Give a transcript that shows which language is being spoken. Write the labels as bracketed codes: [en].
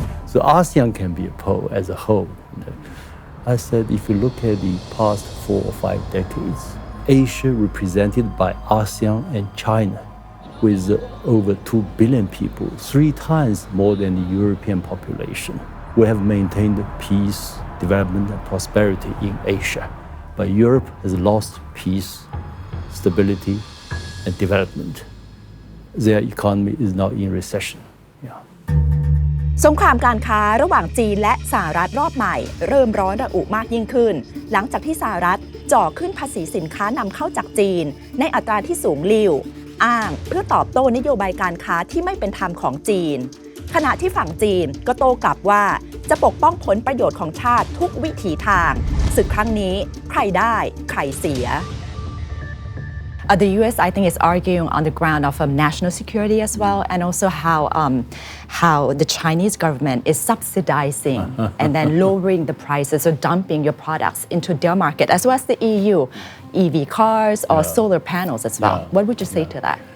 [en] So ASEAN can be a pole as a whole. I said, if you look at the past 4 or 5 decades, Asia represented by ASEAN and China, with over 2 billion people, 3 times more than the European population. We have maintained peace, development, and prosperity in Asia. But Europe has lost peace, stability, and development. Their economy is now in recession. Yeah. [th] สงครามการค้าระหว่างจีนและสหรัฐรอบใหม่เริ่มร้อนระอุมากยิ่งขึ้นหลังจากที่สหรัฐจ่อขึ้นภาษีสินค้านำเข้าจากจีนในอัตราที่สูงลิ่วอ้างเพื่อตอบโต้นโยบายการค้าที่ไม่เป็นธรรมของจีนขณะที่ฝั่งจีนก็โต้กลับว่าจะปกป้องผลประโยชน์ของชาติทุกวิถีทางศึกครั้งนี้ใครได้ใครเสีย [en] The U.S. I think is arguing on the ground of national security as well, and also how the Chinese government is subsidizing and then lowering the prices or dumping your products into their market, as well as the EU, EV cars or solar panels as well. What would you say to that?